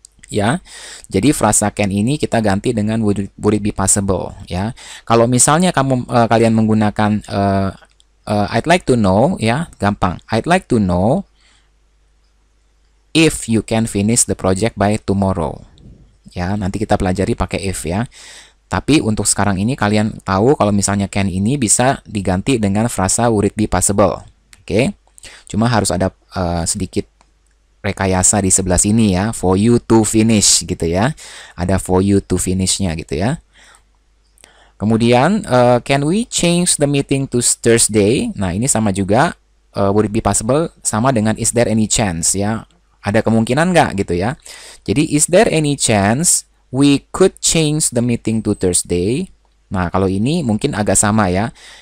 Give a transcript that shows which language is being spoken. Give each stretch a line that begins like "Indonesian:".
Indonesian: Ya, jadi frasa can ini kita ganti dengan
English: would it be possible
Indonesian: ya. Kalau misalnya kalian menggunakan
English: I'd like to know
Indonesian: ya, gampang.
English: I'd like to know if you can finish the project by tomorrow.
Indonesian: Ya, nanti kita pelajari pakai if ya. Tapi untuk sekarang ini kalian tahu kalau misalnya can ini bisa diganti dengan frasa
English: would it be possible.
Indonesian: Oke. Cuma harus ada sedikit rekayasa di sebelah sini ya,
English: for you to finish
Indonesian: gitu ya. Ada
English: for you to finish-
Indonesian: nya gitu ya. Kemudian
English: can we change the meeting to Thursday?
Indonesian: Nah, ini sama juga
English: would it be possible
Indonesian: sama dengan
English: is there any chance ya.
Indonesian: Ada kemungkinan nggak gitu ya. Jadi
English: is there any chance we could change the meeting to Thursday?
Indonesian: Nah, kalau ini mungkin agak sama ya.